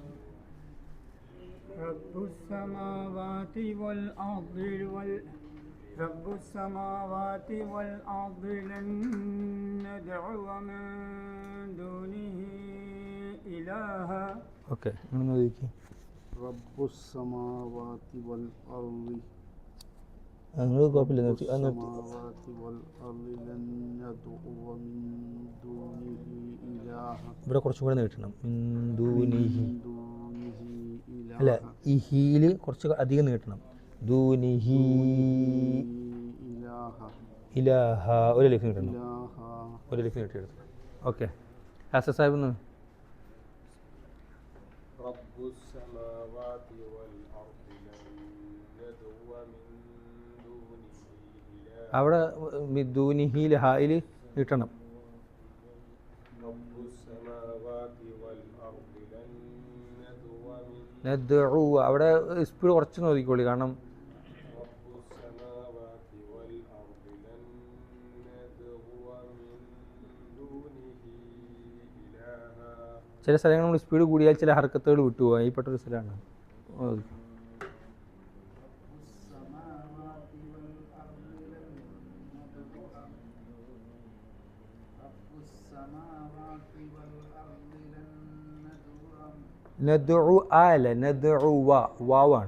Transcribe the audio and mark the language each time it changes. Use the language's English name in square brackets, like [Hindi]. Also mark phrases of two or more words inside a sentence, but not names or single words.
[Arabic] رب السماوات والأرض رب السماوات والأرض لن ندعو من دونه إلها. [Malayalam] ഓക്കെ, നിങ്ങൾ ചോദിക്കും. [Arabic] رب السماوات والأرض [Malayalam] നിങ്ങൾ കുഴപ്പമില്ല, [Arabic] السماوات والأرض لن ندعو من دونه إلها. [Malayalam] ഇവിടെ കുറച്ചും കൂടെ നീട്ടണം. ദൂനിഹി [Arabic] من دونه إلها. [Malayalam] അല്ല, ഈ ഹീല് കുറച്ച് അധികം നീട്ടണം. ദൂനിഹി [Arabic] إلها. [Malayalam] ഇലാഹ ഒരു ലിഖ് നീട്ടണം, [Arabic] إلها. [Malayalam] ഒരു ലിഖ് നീട്ടിയെടുക്കണം. ഓക്കെ, ഹാസൻ സാഹിബ് ഒന്ന്. [Arabic] رب السماوات والأرض لن ندعو من دونه إلها. [Malayalam] അവിടെ ദൂനിഹിയിൽ ഹായിൽ നീട്ടണം. [Arabic] رب السماوات والأرض لن ندعو من [Malayalam] നദ്ഉ അവിടെ സ്പീഡ് കുറച്ച് നോക്കിക്കോളി, കാരണം [Arabic] رب السماوات والأرض لن ندعو من دونه إلها. [Malayalam] ചില സ്ഥലങ്ങൾ നമ്മൾ സ്പീഡ് കൂടിയാൽ ചില ഹർക്കത്തുകൾ വിട്ടുപോകും. ഈ പെട്ടൊരു സ്ഥലമാണ്. നദ്ഉ ആല നദ്ഉ വാവാണ്.